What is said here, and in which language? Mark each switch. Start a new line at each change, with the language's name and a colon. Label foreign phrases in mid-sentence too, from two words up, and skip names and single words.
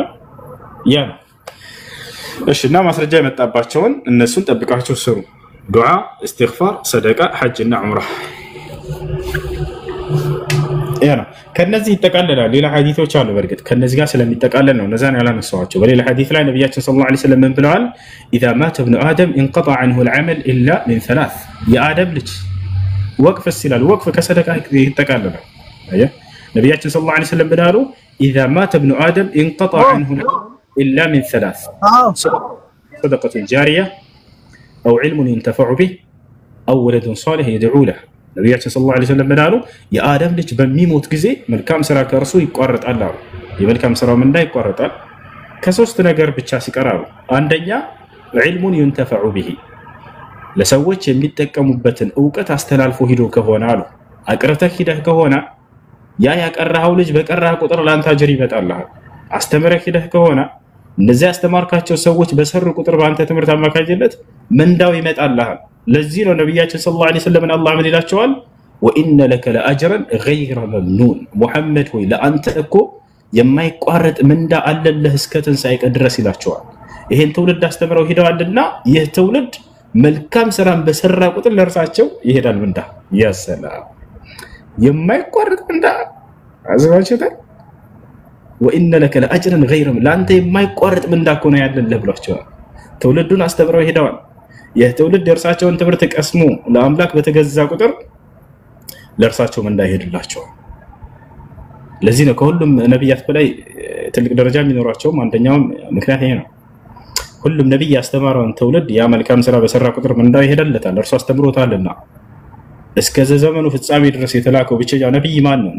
Amharic: ያ እሺ እና ማስረጃ የመጣባቸውን እነሱን ጠብቃቸው ስሩ። ዱዓ፣ እስትግፋር፣ ሰደቃ፣ ሐጅና ዑምራ ያ ነው። ከነዚህ ይጠቃለላል። ሌላ ሐዲሶች አሉ። በርግጥ ከነዚህ ጋር ስለሚጠቃለል ነው እነዛን ያላነሳዋቸው። በሌላ ሐዲስ ላይ ነብያችን
Arabic: صلى الله عليه وسلم
Amharic: ምን ብለዋል?
Arabic: اذا مات ابن ادم انقطع عنه العمل الا من ثلاث
Amharic: የአደም ልጅ ወቅፍ ሲላል ወቅፍ ከሰደቃ ይጠቃለላል። አያ ነብያችን
Arabic: صلى الله عليه وسلم
Amharic: ብለዋል
Arabic: اذا مات ابن ادم انقطع عنه الا من ثلاث صدقة جارية او علم ينتفع به او ولد صالح يدعو له
Amharic: ነብያችን
Arabic: صلى الله عليه وسلم
Amharic: ብለዋል የአደም ልጅ በሚሞት ጊዜ መልካም ስራ ከርሱ ይቋረጣል አሉ። የመልካም ስራው ምን ይቋረጣል? ከሶስት ነገር ብቻ ሲቀራሉ። አንደኛ
Arabic: علم ينتفع به
Amharic: ለሰዎች የሚጠቀሙበትን ዕውቀት አስተላልፎ ሂዶ ከሆነ አሉ። አቅርተህ ሂደህ ከሆነ ያ ያቀራው ልጅ በቀራህ ቁጥር ላንተ አጅር ይመጣልሃል። አስተምረህ ሂደህ ከሆነ እነዚህ ያስተማርካቸው ሰዎች በሰሩ ቁጥር በአንተ ትምህርት አማካኝነት ምንዳው ይመጣልሃል። ለዚህ ነው ነብያችን
Arabic: صلى الله عليه وسلم
Amharic: አላህ ምን ይላቸዋል?
Arabic: وإن لك لأجرا غير ممنون
Amharic: ሙሐመድ ሆይ ለአንተ እኮ የማይቋረጥ ምንዳ አለልህ እስከ ትንሣኤ ድረስ ይላቸዋል። ይሄን ትውልድ አስተምረው ሄደዋልና ይህ ትውልድ መልካም ስራን በሰራ ቁጥር ለርሳቸው ይሄዳል ምንዳ። ያሰላም የማይቋረጥ ምንዳ አዘዋችሁታ
Arabic: وإن لك لأجرا غير
Amharic: ለአንተ የማይቋረጥ ምንዳ እኮ ነው ያለልህ ብሏቸዋል። ትውልዱን አስተምረው ሄደዋል። ይህ ትውልድ የእርሳቸውን ትምህርት ቀስሞ ለአምላክ በተገዛ ቁጥር ለእርሳቸው ምንዳ ይሄድላቸዋል። ለዚህ ነው ከሁሉም ነብያት በላይ ትልቅ ደረጃ የሚኖራቸው አንደኛው ምክንያት ይሄ ነው። ሁሉም ነብይ ያስተማረውን ትውልድ ያ መልካም ስራ በሰራ ቁጥር ምንዳው ይሄዳለታል። እርሱ አስተምሮታልና እስከ ዘመኑ ፍጻሜ ድረስ የተላከው ብቸኛው ነብይ ማን ነው?